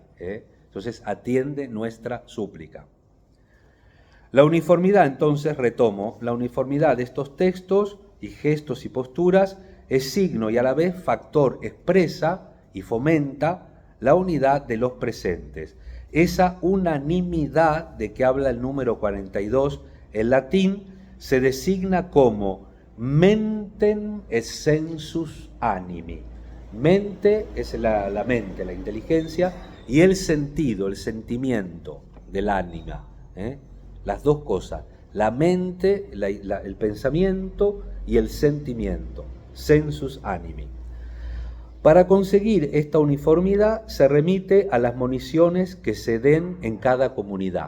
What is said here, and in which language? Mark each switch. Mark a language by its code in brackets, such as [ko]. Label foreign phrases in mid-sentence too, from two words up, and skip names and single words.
[es] Entonces atiende nuestra súplica. La uniformidad, entonces, retomo, la uniformidad de estos textos y gestos y posturas es signo y a la vez factor, expresa y fomenta la unidad de los presentes. Esa unanimidad de que habla el número 42 en latín se designa como [la] mentem et sensus animi. [es] Mente es la mente, la inteligencia, y el sentido, el sentimiento del ánima. Las dos cosas, la mente, el pensamiento y el sentimiento, [la] sensus animi. [es] Para conseguir esta uniformidad se remite a las moniciones que se den en cada comunidad.